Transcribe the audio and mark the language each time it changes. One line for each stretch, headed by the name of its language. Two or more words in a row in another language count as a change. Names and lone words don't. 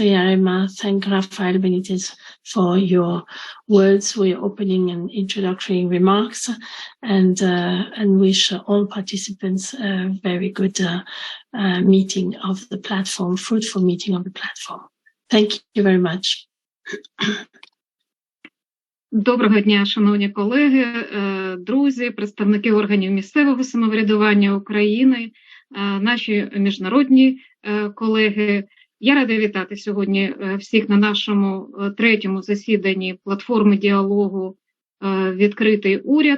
English: Yarema, thank Rafael Benitez for your words, for your opening and introductory remarks, and wish all participants a very good meeting of the platform, fruitful meeting of the platform. Thank you very much.
Ukrainian: Доброго дня, шановні колеги, друзі, представники органів місцевого самоврядування України, наші міжнародні колеги. Я рада вітати сьогодні всіх на нашому 3-му засіданні платформи діалогу «Відкритий уряд»,